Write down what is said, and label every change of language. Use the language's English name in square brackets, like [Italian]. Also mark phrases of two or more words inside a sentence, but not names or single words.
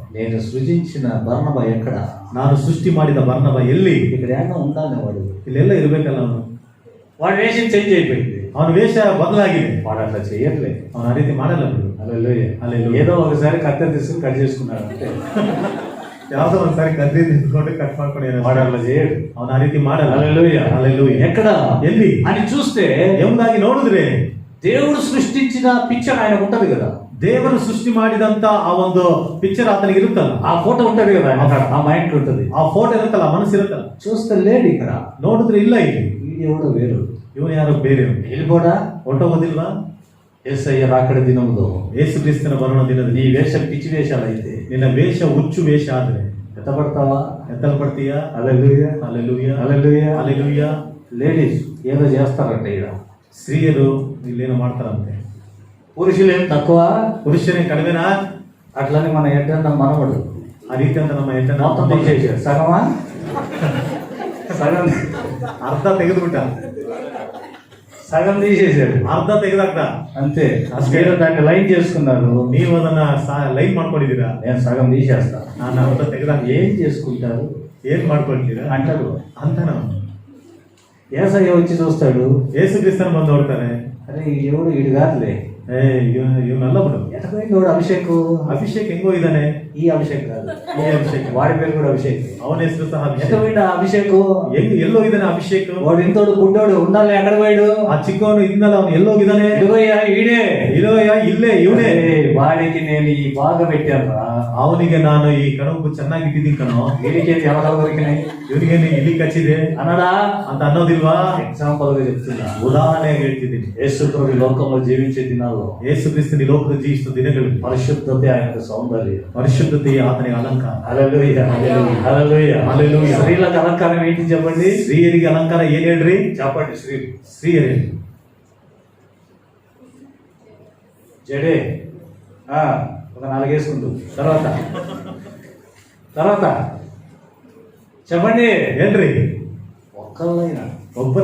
[Telugu] నేను సృజించిన బర్నబ ఎక్కడ? [Kannada] ನಾನು ಸೃಷ್ಟಿ ಮಾಡಿದ ಬರ್ನಬ ಎಲ್ಲಿ? [Telugu] ఇక్కడ ఏమో ఉండాలి వాడు. [Kannada] ಇಲ್ಲೆಲ್ಲ ಇರ್ಬೇಕಲ್ಲ ಅವನು. [Telugu] వాడి వేషం చేంజ్ అయిపోయింది. [Kannada] ಅವನ ವೇಷ ಬದಲಾಗಿದೆ. [Telugu] వాడు అట్లా చేయట్లే. [Kannada] ಅವನ ಆ ರೀತಿ ಮಾಡಲ್ಲ ಬಿಡು. [Telugu] హల్లెలూయా. హల్లెలూయా. ఏదో ఒకసారి కత్తెర తీసుకుని కట్ చేసుకున్నాడు అంతే. [Kannada] ಯಾವ್ದೋ ಒಂದ್ಸಾರಿ ಕದ್ರಿ ನಿಂತ್ಕೊಂಡು ಕಟ್ ಮಾಡ್ಕೊಂಡು [Telugu] వాడు అట్లా చేయడు. [Kannada] ಅವನ ಆ ರೀತಿ ಮಾಡಲ್ಲ. [Telugu] హల్లెలూయా. హల్లెలూయా. ఎక్కడ [Kannada] ಎಲ್ಲಿ [Telugu] అని చూస్తే [Kannada] ಎಂಬುದಾಗಿ ನೋಡಿದ್ರೆ [Telugu] దేవుడు సృష్టించిన పిక్చర్ ఆయనకు ఉంటది కదా. [Kannada] ದೇವರು ಸೃಷ್ಟಿ ಮಾಡಿದಂತ ಆ ಒಂದು ಪಿಕ್ಚರ್ ಆತನಿಗೆ ಇರುತ್ತಲ್ಲ, [Telugu] ఆ ఫోటో ఉంటది కదా ఆయన, ఆ మైండ్ ఉంటది. [Kannada] ಆ ಫೋಟೋ ಇರುತ್ತಲ್ಲ, ಮನಸ್ಸು ಇರುತ್ತಲ್ಲ. [Telugu] చూస్తే లేడు ఇక్కడ. [Kannada] ನೋಡಿದ್ರೆ ಇಲ್ಲ ಇಲ್ಲಿ. [Telugu] వీడెవడో వేరు. [Kannada] ಇವನು ಯಾರೋ ಬೇರೆ. [Telugu] వెళ్ళిపోడా [Kannada] ಹೊಟ್ಟೋಗೋದಿಲ್ವಾ? [Telugu] యేసయ్య రాకడ దినంలో [Kannada] ಯೇಸು ಕ್ರಿಸ್ತನ ಬರೋಣ [Telugu] నీ [Kannada] ದಿನದಲ್ಲಿ [Telugu] వేషం పిచ్చి వేషాలు అయితే [Kannada] ನಿನ್ನ ವೇಷ ಹುಚ್ಚು ವೇಷ ಆದ್ರೆ [Telugu] ఎత్తపడతావా? [Kannada] ಎತ್ತಲ್ಪಡ್ತೀಯ. [Telugu] హల్లెలూయా. [Kannada] ಹಲ್ಲೆಲೂಯಾ. [Telugu] హల్లెలూయా. [Kannada] ಹಲ್ಲೆಲೂಯಾ. [Telugu] లేడీస్ ఏదో చేస్తారంట ఇక్కడ. [Kannada] ಸ್ತ್ರೀಯರು ಇಲ್ಲೇನೋ ಮಾಡ್ತಾರಂತೆ. [Telugu] పురుషులు ఏం తక్కువ? [Kannada] ಪುರುಷರೇ ಕಡಿಮೆನಾ? [Telugu] అట్లని మన ఎడ్డన్న మనవడు [Kannada] ಆ ರೀತಿ ಅಂತ ನಮ್ಮ ಹೆಂಡನ [Telugu] మొత్తం తీసేసాడు. సగమా? సగం [Kannada] ಅರ್ಧ ತೆಗೆದುಬಿಟ್ಟ. [Telugu] సగం తీసేసాడు. [Kannada] ಅರ್ಧ ತೆಗೆದಾಕ್ತ [Telugu] అంతే. అసలు మీరు దాన్ని లైన్ చేసుకున్నారు. [Kannada] ನೀವು ಅದನ್ನ ಲೈನ್ ಮಾಡ್ಕೊಂಡಿದ್ದೀರಾ. [Telugu] నేను సగం తీసేస్తా. [Kannada] ನಾನು ಅರ್ಧ ತೆಗೆದಾಕ [Telugu] ఏం చేసుకుంటారు [Kannada] ಏನ್ ಮಾಡ್ಕೊಳ್ತೀರಾ [Telugu] అంటారు. [Kannada] ಅಂತ ನಾವು. [Telugu] ఏసయ్య వచ్చి చూస్తాడు. [Kannada] ಯೇಸು ಕ್ರಿಸ್ತನ ಬಂದು ನೋಡ್ತಾನೆ. [Telugu] అరే ఎవడు వీడు కాదులే, [Kannada] ಇವನಲ್ಲ ಬಿಡು. [Telugu] ఎటపోయింది వాడు అభిషేక్. [Kannada] ಅಭಿಷೇಕ್ ಹೆಂಗೋ ಇದ್ದಾನೆ. [Telugu] ఈ అభిషేక్ కాదు, [Kannada] ಈ ಅಭಿಷೇಕ್. [Telugu] వాడి పేరు కూడా అభిషేక్. [Kannada] ಅವನ ಹೆಸರು ಸಹ ಅಭಿಷೇಕ್. [Telugu] ఎటపోయింది ఆ అభిషేక్? [Kannada] ಎಲ್ಲೋ ಇದ್ದಾನೆ ಅಭಿಷೇಕ್. [Telugu] వాడు ఇంతోడు గుడ్డోడు ఉండాలి, ఎక్కడ పోయాడు? [Kannada] ಆ ಚಿಕ್ಕವನು ಇದ್ನಲ್ಲ, ಅವನು ಎಲ್ಲೋಗಿದ್ದಾನೆ. [Telugu] ఇదిగోయ్యా ఈడే. [Kannada] ಇಲ್ಲೋಯ್ಯ ಇಲ್ಲೇ ಇವನೇ. [Telugu] వాడికి నేను ఈ బాగా పెట్టాను. [Kannada] ಅವನಿಗೆ ನಾನು ಈ ಕಣವು ಚೆನ್ನಾಗಿಟ್ಟಿದ್ದೀನಿ ಕಣೋ. [Telugu] వీడికి ఎవరో దొరికినాయి. [Kannada] ಇವನಿಗೆ ಇಲ್ಲಿ ಕಚ್ಚಿದೆ [Telugu] అన్నాడా [Kannada] ಅಂತ ಅನ್ನೋದಿಲ್ವಾ? [Telugu] ఎగ్జాంపుల్ గా చెప్తున్నా. [Kannada] ಉದಾಹರಣೆಯಾಗಿ ಹೇಳ್ತಿದ್ದೀನಿ. [Telugu] యేసుప్రభు ఈ లోకంలో జీవించే దినాల్లో [Kannada] ಯೇಸು ಕ್ರಿಸ್ತನ ಈ ಲೋಕದ ಜೀವಿಸುವ ದಿನಗಳು [Telugu] పరిశుద్ధత ఆయనకు సౌందర్యం. [Kannada] ಪರಿಶುದ್ಧತೆಯ ಆತನಿಗೆ ಅಲಂಕಾರ. [Telugu] హల్లెలూయా. హల్లెలూయా. హల్లెలూయా. స్త్రీలకు అలంకారం ఏంటి చెప్పండి? [Kannada] ಸ್ತ್ರೀಯರಿಗೆ ಅಲಂಕಾರ ಏನ್ ಹೇಳ್ರಿ? [Telugu] చెప్పండి. [Kannada] ಸ್ತ್ರೀಯರೇ [Telugu] జడే ఒక 4 వేసుకుంటూ తర్వాత చెప్పండి [Kannada] ಏನ್ರಿ? [Telugu] ఒక్కళ్ళైనా [Kannada] ಒಬ್ಬರ